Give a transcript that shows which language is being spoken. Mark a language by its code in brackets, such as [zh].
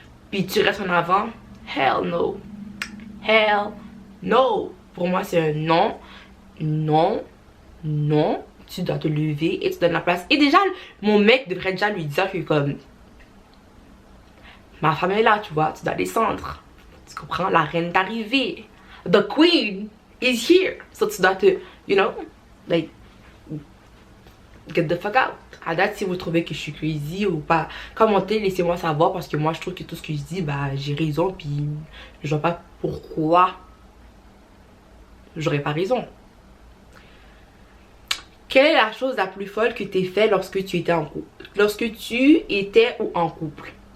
[fr] Puis tu restes en avant, hell no. Pour moi c'est un non. Tu dois te lever et tu donnes la place. Et déjà mon mec devrait déjà lui dire que comme ma femme est là, tu vois, tu dois descendre. Tu comprends? La reine est arrivée. The queen is here. [en] So tu dois te, you know, like, get the fuck out. [fr] À date, si vous trouvez que je suis crazy ou pas, commentez, laissez-moi savoir parce que moi je trouve que tout ce que je dis, bah j'ai raison. Puis je vois pas pourquoi j'aurais pas raison. Quelle est la chose la plus folle que tu aies fait lorsque tu étais en couple? Lorsque tu étais ou en couple?